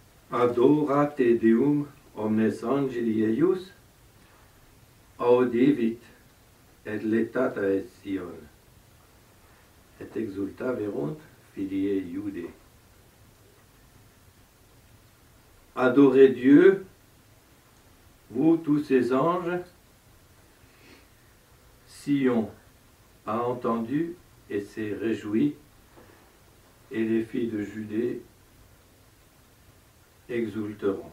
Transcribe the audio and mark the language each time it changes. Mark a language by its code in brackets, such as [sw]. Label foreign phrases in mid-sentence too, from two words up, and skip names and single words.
[la] Adora te Deum omnes angeli eius, audivit et letata et Sion, et exulta verunt filii Iudae. [fr] Adorez Dieu, vous tous ces anges. Sion a entendu et s'est réjoui, et les filles de Judée exulteront.